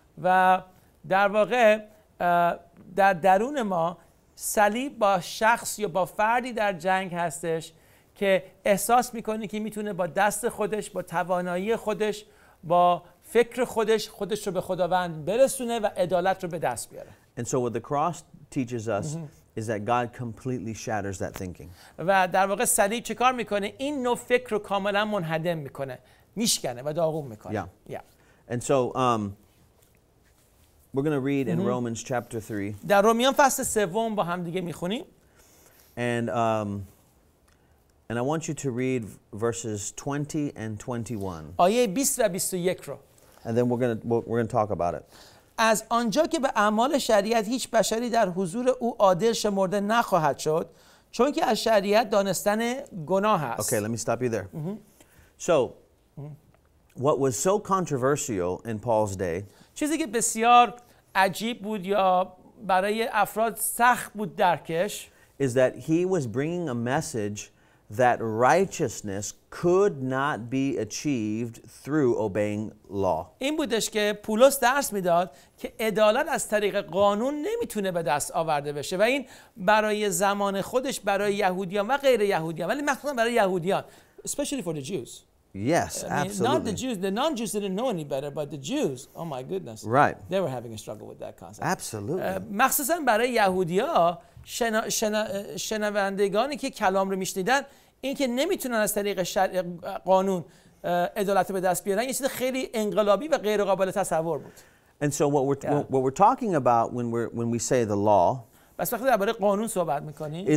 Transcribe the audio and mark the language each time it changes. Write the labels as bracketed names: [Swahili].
[Persian] و در واقع در درون ما صلیب با شخص یا با فردی در جنگ هستش که احساس میکنه که میتونه با دست خودش، با توانایی خودش، با فکر خودش رو به خداوند برسونه و عدالت رو به دست بیاره. [English] And so what the cross teaches us is that God completely shatters that thinking. [Persian] و در واقع صلیب چه کار میکنه؟ این نوع فکر رو کاملا منهدم میکنه، میشکنه و داغون میکنه. [English] And so we're going to read in Romans chapter 3. [Persian] در رومیان فصل 3 با هم دیگه میخونیم. [English] And I want you to read verses 20 and 21. [Persian] آیه 20 و 21 رو. [English] And then we're going to talk about it. [Persian] از آنجا که به اعمال شریعت هیچ بشری در حضور او عادل شمرده نخواهد شد، چون که از شریعت دانستن گناه است. [English] Okay, let me stop you there. So, what was so controversial in Paul's day [Persian] چیزی که بسیار عجیب بود یا برای افراد سخت بود درکش [English] is that he was bringing a message that righteousness could not be achieved through obeying law. [Persian] این بودش که پولس درس میداد که عدالت از طریق قانون نمیتونه به دست آورده بشه و این برای زمان خودش برای یهودیان و غیر یهودیان، ولی مخصوصا برای یهودیان، [English] especially for the Jews. Yes, I mean, absolutely. not the Jews. The non-Jews didn't know any better, but the Jews, oh my goodness. Right. They were having a struggle with that concept. Absolutely. [Persian] مخصوصا برای یهودی‌ها شنوندگانی که کلام رو میشنیدن، این که نمیتونن از طریق قانون عدالت به دست بیارن، یه چیز خیلی انقلابی و غیر قابل تصور بود. [English] And so what we're talking about when we say the law [Persian] بس وقتی درباره قانون صحبت میکنیم